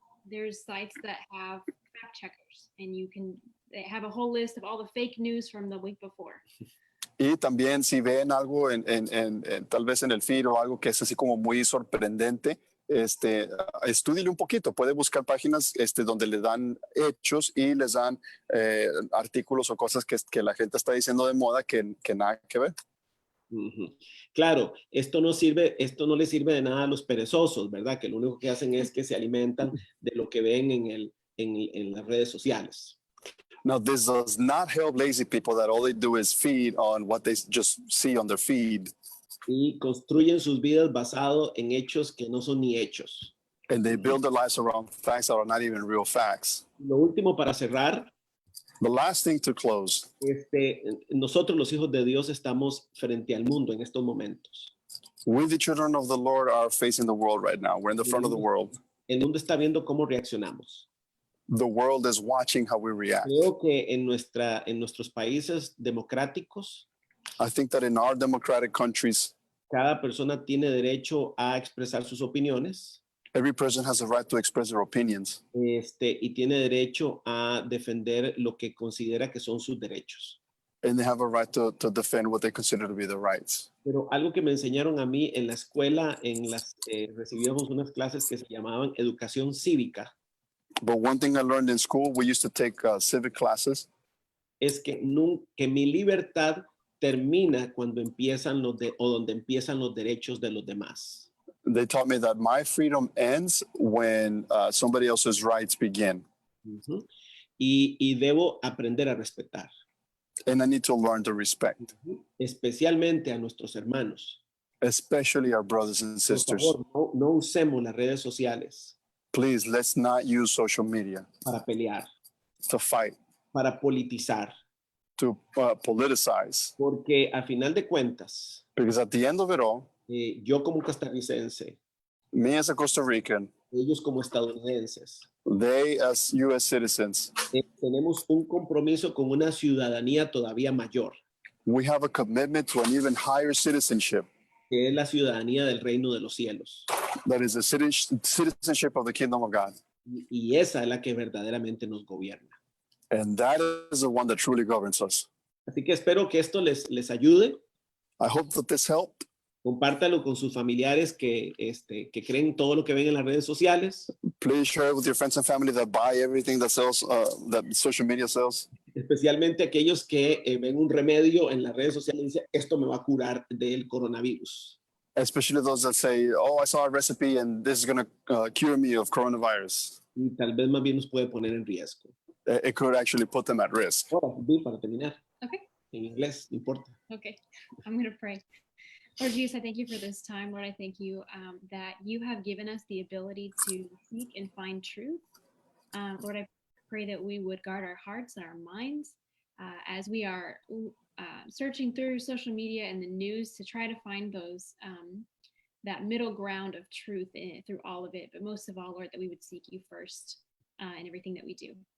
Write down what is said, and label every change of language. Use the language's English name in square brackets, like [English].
[English] There's sites that have fact checkers, and they have a whole list of all the fake news from the week before. [Spanish] Y también si ven algo tal vez en el feed o algo que es así como muy sorprendente, estúdiele un poquito. Puede buscar páginas donde le dan hechos y les dan artículos o cosas que la gente está diciendo de moda que nada que ver. Claro, esto no le sirve de nada a los perezosos, ¿verdad? Que lo único que hacen es que se alimentan de lo que ven en las redes sociales. [English] Now, this does not help lazy people that all they do is feed on what they just see on their feed. [Spanish] Y construyen sus vidas basado en hechos que no son ni hechos. [English] And they build their lives around facts that are not even real facts. [Spanish] Lo último para cerrar. [English] The last thing to close. [Spanish] Nosotros los hijos de Dios estamos frente al mundo en estos momentos. [English] We, the children of the Lord, are facing the world right now. We're in the front of the world. [Spanish] El mundo está viendo cómo reaccionamos. [English] The world is watching how we react. [Spanish] Creo que en nuestros países democráticos, [English] I think that in our democratic countries, [Spanish] cada persona tiene derecho a expresar sus opiniones. [English] Every person has a right to express their opinions. [Spanish] Y tiene derecho a defender lo que considera que son sus derechos. [English] And they have a right to defend what they consider to be their rights. [Spanish] Pero algo que me enseñaron a mí en la escuela, recibíamos unas clases que se llamaban educación cívica. [English] But one thing I learned in school, we used to take civic classes. [Spanish] Es que mi libertad termina cuando donde empiezan los derechos de los demás. [English] They taught me that my freedom ends when somebody else's rights begin. [Spanish] Y debo aprender a respetar. [English] And I need to learn to respect. [Spanish] Especialmente a nuestros hermanos. [English] Especially our brothers and sisters. [Spanish] Por favor, no usemos las redes sociales. [English] Please, let's not use social media. [Spanish] Para pelear. [English] To fight. [Spanish] Para politizar. [English] To politicize. [Spanish] Porque a final de cuentas. [English] Because at the end of it all. [Spanish] Yo como costarricense. [English] Me as a Costa Rican. [Spanish] Ellos como estadounidenses. [English] They as U.S. citizens. [Spanish] Tenemos un compromiso con una ciudadanía todavía mayor. [English] We have a commitment to an even higher citizenship. [Spanish] Que es la ciudadanía del reino de los cielos. [English] That is the citizenship of the kingdom of God. [Spanish] Y esa es la que verdaderamente nos gobierna. [English] And that is the one that truly governs us. [Spanish] Así que espero que esto les ayude. [English] I hope that this helped. [Spanish] Compártalo con sus familiares que creen todo lo que ven en las redes sociales. [English] Please share it with your friends and family that buy everything that sells, that social media sells. [Spanish] Especialmente aquellos que ven un remedio en las redes sociales y dicen, esto me va a curar del coronavirus. [English] Especially those that say, oh, I saw a recipe and this is going to cure me of coronavirus. [Spanish] Y tal vez más bien nos puede poner en riesgo. [English] It could actually put them at risk. [Spanish] Ahora, para terminar. [English] Okay. [Spanish] En inglés, no importa. [English] Okay, I'm going to pray. Lord Jesus, I thank you for this time. Lord, I thank you that you have given us the ability to seek and find truth. Lord, I pray that we would guard our hearts and our minds as we are searching through social media and the news to try to find those that middle ground of truth through all of it. But most of all, Lord, that we would seek you first in everything that we do.